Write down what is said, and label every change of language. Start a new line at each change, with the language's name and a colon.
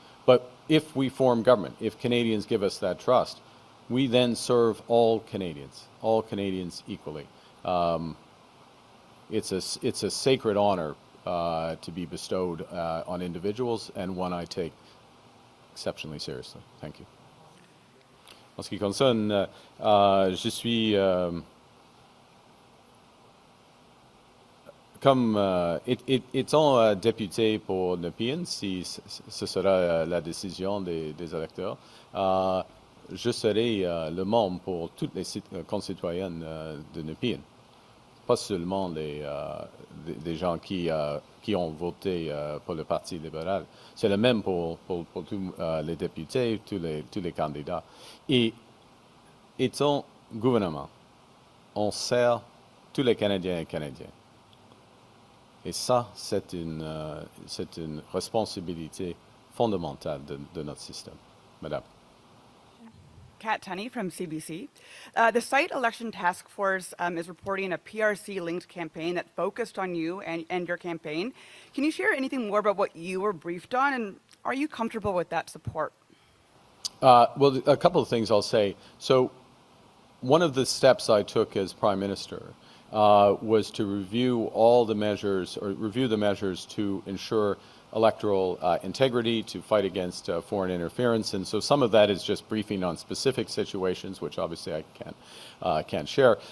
English: But if we form government, if Canadians give us that trust, we then serve all Canadians equally. It's a sacred honor to be bestowed on individuals, and one I take exceptionally seriously. Thank you.
French: En ce qui concerne, je suis comme étant député pour Nepean, si ce sera la décision des électeurs, je serai le membre pour toutes les concitoyennes de Nepean. Pas seulement des gens qui ont voté pour le Parti libéral. C'est le même pour tous les députés, tous les candidats. Et étant gouvernement, on sert tous les Canadiens et Canadiennes. Et ça, c'est une responsabilité fondamentale de notre système. Madame.
English: Kat Tunney from CBC. The site election task force is reporting a PRC-linked campaign that focused on you and your campaign. Can you share anything more about what you were briefed on, and are you comfortable with that support? Well, a couple of things I'll say. So one of the steps I took as Prime Minister was to review all the measures, or review the measures to ensure electoral integrity, to fight against foreign interference, and so some of that is just briefing on specific situations, which obviously I can't share.